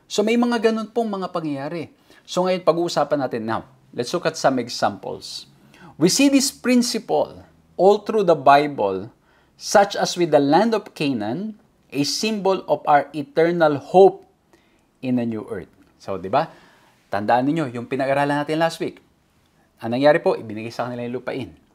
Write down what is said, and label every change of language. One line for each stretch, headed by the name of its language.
Filipino: So may mga ganun pong mga pangyayari. So ngayon pag-uusapan natin now.
English: Let's look at some examples. We see this principle all through the Bible, such as with the land of Canaan, a symbol of our eternal hope in a new earth.
Filipino: So, di ba? Tandaan niyo yung pinag-aralan natin last week. Ang nangyari po, ibinigay sa kanila yung lupain.